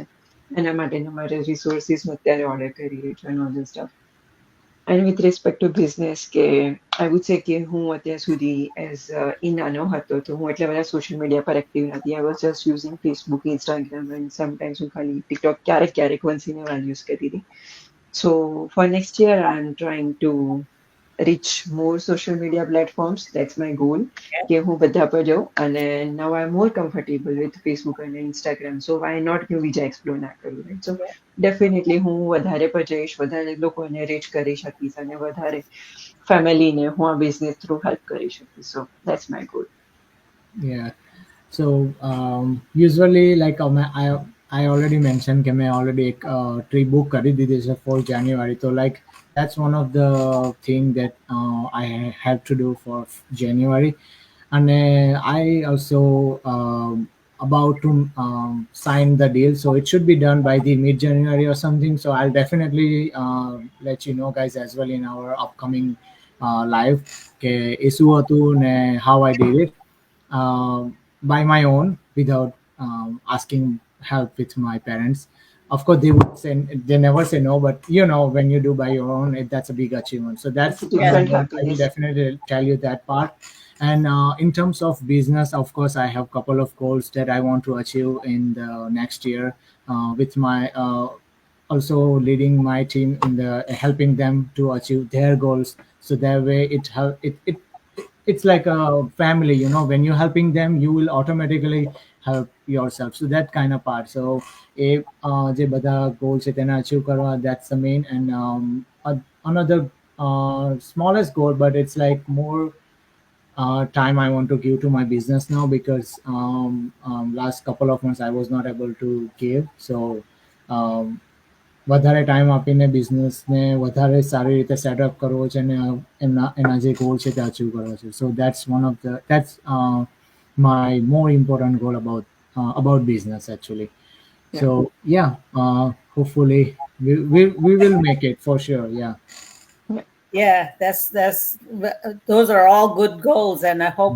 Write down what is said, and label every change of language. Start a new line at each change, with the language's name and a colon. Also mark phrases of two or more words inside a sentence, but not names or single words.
Gujarati: એના માટેના મારે રિસોર્સિસ હું અત્યારે ઓર્ડર કરી રહી છું,
English: and all this stuff. And with respect to business,
Gujarati: કે
English: I would say
Gujarati: કે હું અત્યાર સુધી
English: as a
Gujarati: નાનો હતો તો હું એટલા બધા
English: social media
Gujarati: પર એક્ટિવ નથી.
English: I was just using Facebook, Instagram, and sometimes
Gujarati: હું ખાલી ટિકટોક ક્યારેક
English: once in a while
Gujarati: યુઝ કરતી હતી.
English: So for next year, I'm trying to reach more social media platforms. That's my goal.
Gujarati: કે હું બધા પર જાઉં, અને
English: now I'm more comfortable with Facebook and Instagram. So why not
Gujarati: હું બીજા explore ના કરું,
English: right? So definitely
Gujarati: હું વધારે પર જઈશ, વધારે લોકોને reach કરી શકીશ, અને વધારે ફેમિલીને હું આ બિઝનેસ થ્રુ હેલ્પ કરી શકીશ.
English: So that's my goal. Yeah. So usually like I already mentioned
Gujarati: કે મેં already એક trip book કરી દીધી છે
English: for January. So like that's one of the thing that I have to do for January. And I also about to sign the deal, so it should be done by the mid January or something. So I'll definitely let you know guys as well in our upcoming live
Gujarati: કે એ શું હતું ને
English: how I did it by my own without asking help with my parents. Of course, they would say they never say no, but you know when you do by your own, that's a big achievement. So that's It's a different I will happiness. definitely tell you that part. And in terms of business, of course, I have a couple of goals that I want to achieve in the next year with my also leading my team in the helping them to achieve their goals. So that way it's like a family, you know, when you're helping them you will automatically help yourself. So that kind of part. So a
Gujarati: જે બધા goals છે તેને achieve કરવા,
English: that's the main. And another smallest goal, but it's like more time I want to give to my business now, because last couple of months I was not able to give.
Gujarati: So um, વધારે ટાઈમ આપીને બિઝનેસને વધારે સારી રીતે સેટઅપ કરવો છે અને એના જે ગોલ છે તે અચીવ કરવો છે.
English: સો that's my more important goal about business actually. Yeah. So yeah, hopefully we will make it for sure. Yeah. Yeah, those are all good goals, and I hope